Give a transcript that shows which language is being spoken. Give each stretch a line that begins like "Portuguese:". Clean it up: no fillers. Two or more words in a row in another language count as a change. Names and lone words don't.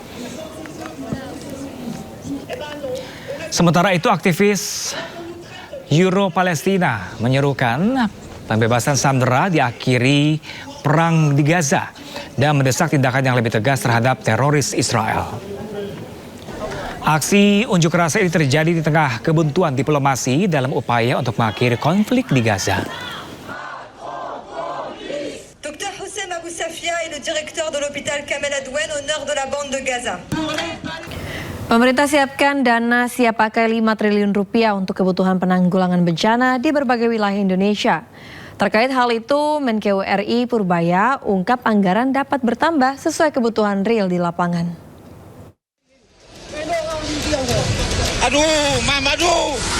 Indonesian: Sementara itu, aktivis Euro-Palestina menyerukan pembebasan sandera diakhiri perang di Gaza dan mendesak tindakan yang lebih tegas terhadap teroris Israel. Aksi unjuk rasa ini terjadi di tengah kebuntuan diplomasi dalam upaya untuk mengakhiri konflik di Gaza.
French: Dr Houssem Abou Safia est le directeur de l'hôpital Kamel Adwan au nord de la bande de Gaza.
Indonesian: Pemerintah siapkan dana siap pakai 5 triliun rupiah untuk kebutuhan penanggulangan bencana di berbagai wilayah Indonesia. Terkait hal itu, Menkeu RI Purbaya ungkap anggaran dapat bertambah sesuai kebutuhan real di lapangan. Aduh, Mama, aduh.